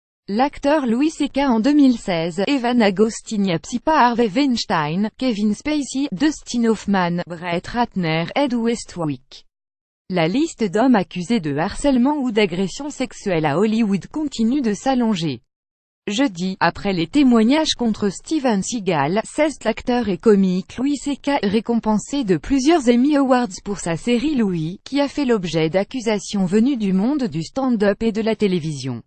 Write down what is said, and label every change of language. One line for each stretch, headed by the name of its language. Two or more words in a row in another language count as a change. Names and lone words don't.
French: L'acteur Louis C.K. en 2016, Evan Agostinha Psipa Harvey Weinstein, Kevin Spacey, Dustin Hoffman, Brett Ratner, Ed Westwick. La liste d'hommes accusés de harcèlement ou d'agression sexuelle à Hollywood continue de s'allonger. Jeudi, après les témoignages contre Steven Seagal, l'acteur et comique Louis C.K. récompensé de plusieurs Emmy Awards pour sa série Louis, qui a fait l'objet d'accusations venues du monde du stand-up et de la télévision.